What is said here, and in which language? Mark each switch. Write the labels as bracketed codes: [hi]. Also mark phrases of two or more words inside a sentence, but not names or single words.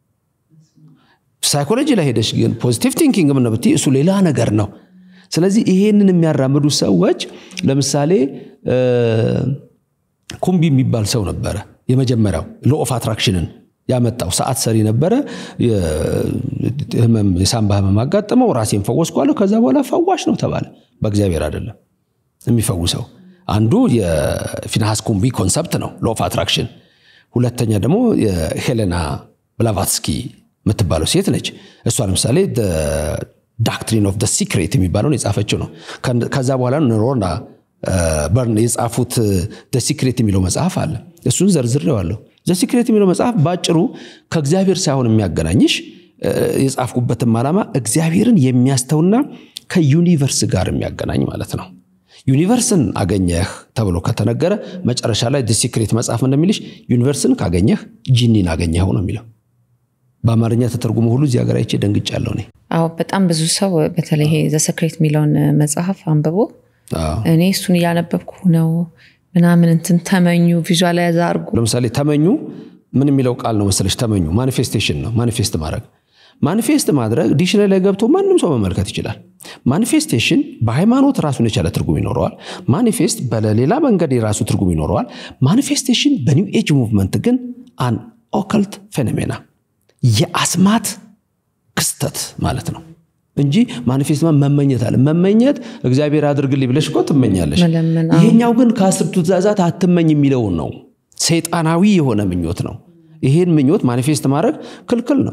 [am] ሳይኮሎጂ ላይ ሄደሽ ግን [en] positive thinking [am] ምን ነው እሱ ሌላ ነገር ነው ስለዚህ ይሄንን የሚያራምዱ ሰዎች ለምሳሌ ኩምቢ የሚባል ሰው ነበር የመጀመሪያው [en] law of attraction [am] ያመጣው ሰዓት ሰሪ ነበር የሳምባ ህመም አጋጠመው ራሴን ፈወስኳለሁ ከዛ በኋላ ፈዋሽ ነው ተባለ በእግዚአብሔር አይደለም የሚፈውሰው አንዱ የፊንሃስ ኩምቢ ኮንሰፕት ነው [en] law of attraction [am] ሁለተኛ ደግሞ የሄሌና ብላቫትስኪ ምትባለው ሴት ነች እሷ ለምሳሌ the doctrine of the secret የሚባለውን የጻፈችው ነው ከዛ በኋላ ኖሮና በርን የጻፉት the secret የሚለው መጽሐፍ አለ እሱን ዘርዝሬዋለሁ the secret የሚለው መጽሐፍ ባጭሩ ከእግዚአብሔር ሳይሆን የሚያገናኝሽ የጻፍኩበትም ዓላማ እግዚአብሔርን የሚያስተውና ከዩኒቨርስ ጋር የሚያገናኝ ማለት ነው ዩኒቨርስን አገኘህ ተብሎ ከተነገረ መጨረሻ ላይ the secret መጽሐፍ እንደሚልሽ ዩኒቨርስን ካገኘህ ጂኒን አገኘው ነው የሚለው በአማርኛ ተተርጉሞ ሁሉ እዚህ ሀገር አይቼ ደንግጫለሁ ነኝ አዎ በጣም ብዙ ሰው በተለይ the secret ሚለውን መጽሐፍ አንብቦ እኔ እሱን ያነበብኩ ነው ምናምን እንትን ተመኙ ቪዥዋላይዝ አድርጉ ለምሳሌ ተመኙ ምን የሚለው ቃል ነው መሰለሽ ተመኙ ማኒፌስቴሽን ነው ማኒፌስት ማድረግ ዲክሽነሪ ላይ ገብቶ ማንንም ሰው መመልከት ይችላል ማኒፌስቴሽን በሃይማኖት ራሱን የቻለ ትርጉም ይኖረዋል ማኒፌስት በሌላ መንገድ የራሱ ትርጉም ይኖረዋል ማኒፌስቴሽን [en] New Age movement [am] ግን [en] an occult phenomena [am] የአስማት ክስተት ማለት ነው እንጂ ማኒፌስት መመኘት አለ መመኘት እግዚአብሔር አድርግልኝ ብለሽ እኮ ትመኛለሽ ይሄኛው ግን ከአስርቱ ትእዛዛት አትመኝ የሚለው ነው ሰይጣናዊ የሆነ ምኞት ነው ይሄን ምኞት ማኒፌስት ማድረግ ክልክል ነው